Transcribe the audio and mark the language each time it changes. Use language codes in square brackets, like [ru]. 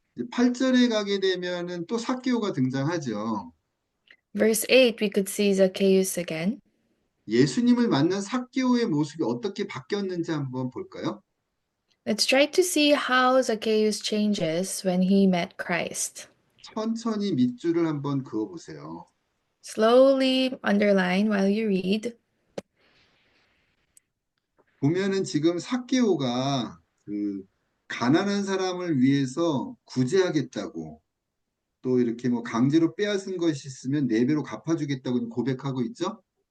[ko] 8절에 가게 되면은 또 삭개오가 등장하죠. [en] Verse 8, we could see Zacchaeus again. [ko] 예수님을 만난 삭개오의 모습이 어떻게 바뀌었는지 한번 볼까요? [en] Let's try to see how Zacchaeus changes when he met Christ. [ko] 천천히 밑줄을 한번 그어보세요. [en] Slowly underline while you read. [ko] 보면은 지금 삭개오가 그 가난한 사람을 위해서 구제하겠다고 또 이렇게 뭐 강제로 빼앗은 것이 있으면 4배로 갚아주겠다고 고백하고 있죠.